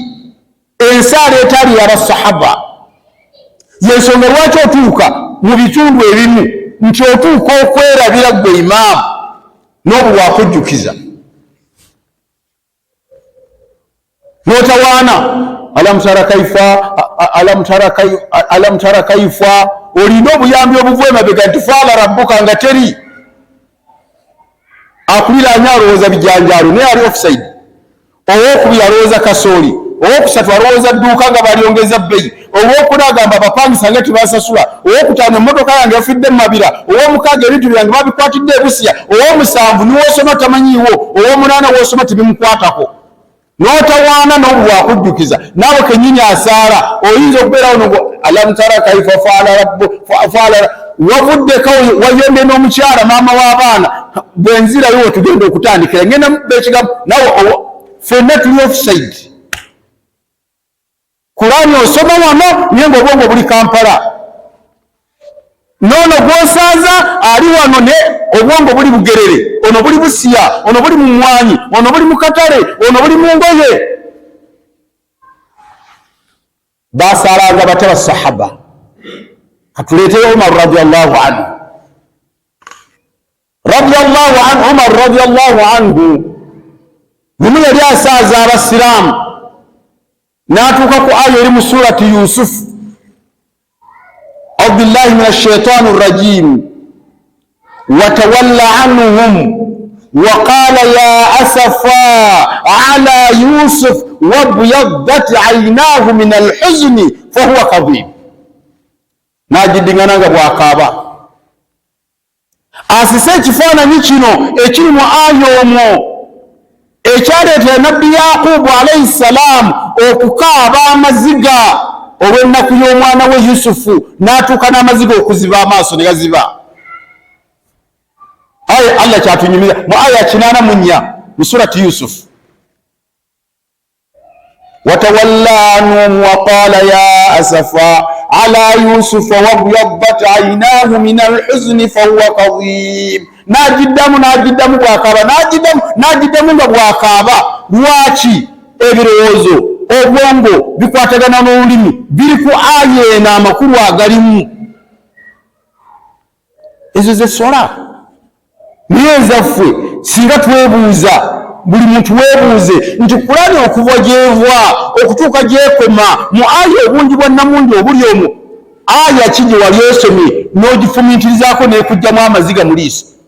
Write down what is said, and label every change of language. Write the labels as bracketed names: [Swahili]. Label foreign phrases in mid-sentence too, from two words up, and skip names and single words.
[Ganda] Ensaala etali y'abasahaba. Yensonga lwaki otuuka mu bitundu ebimu nti otuuka okwerabira gwe imaamu n'obulwa akujjukiza n'otawaana [Arabic] ألم تر كيف, [Ganda] olina obuyambi obuva emabega nti [Arabic] فعل ربك [Ganda] nga teri akuliraanya alowooza bijanjaalo naye ali offside, owookubiri alowooza kasooli, owokusatu alowooza dduuka nga balyongeza bbeyi, owokuna agamba abapangisa nga tebasasula, owokutaano emmotoka yange yafidde mu mabira, owomukaaga ebintu byange babikwatidde e Busia, owomusanvu niwoosoma tamanyiiwo, owomunaana woosoma tebimukwatako, n'otawaana n'obwakujjukiza naawe kennyini asaala. Oyinza okubeerawo ngo [Arabic] ألم تر كيف فعل [Ganda] wavuddeko wayonde n'omukyala maama w'abaana bwenzirayo wetugenda okutandikira ngenda bekigambo nawe ffenna tuli offside. Kurani osoma wano naye ng'obwongo buli Kampala, noono gw'osaaza ali wano ne obwongo buli Bugerere, ono buli Busia, ono buli Mumwanyi, ono buli mu Katale, ono buli mu Ngoye. Baasaalanga batya basahaba. Katuleeteyo Umar [Arabic] رضي الله عنه. [Ganda] Umar [Arabic] رضي الله عنه [Ganda] lumu yali asaaza abasiraamu n'atuuka ku aya eri mu surati Yusuf, [Arabic] أعوذ بالله من الشيطان الرجيم وتولى عنهم وقال يا أسفا على يوسف وابيضت عيناه من الحزن فهو كظيم. [Ganda] Najidingana nga bwakaaba asise ekifaananyi kino ekiri mu aya omwo ekyaleetera nabbi Yaqubu [Arabic] عليه السلام [Ganda] okukaaba amaziga olw'ennaku y'omwana we Yusufu, n'atuuka n'amaziga okuziba amaaso ne gaziba. Aya Allah kyatunyumiza mu aya 84 mu surati Yusuf. [Arabic] وتولى عنهم وقال يا أسفى على يوسف وابيضت عيناه من الحزن فهو كظيم. [Ganda] Najiddamu bwakaaba, najiddamu nga bwakaaba. Lwaki? Ebirowoozo obwongo bikwatagana n'olulimi biri ku aya eno, amakulu agalimu. Ezo ze sola naye ezaffe singa twebuuza, buli muntu weebuuze nti Kurani okuva gyeva okutuuka gyekoma mu aya obungi bwa namundi obuli omwo, aya ki gye wali osomye n'ogifumiitirizaako n'ekugjamu amaziga mu liiso?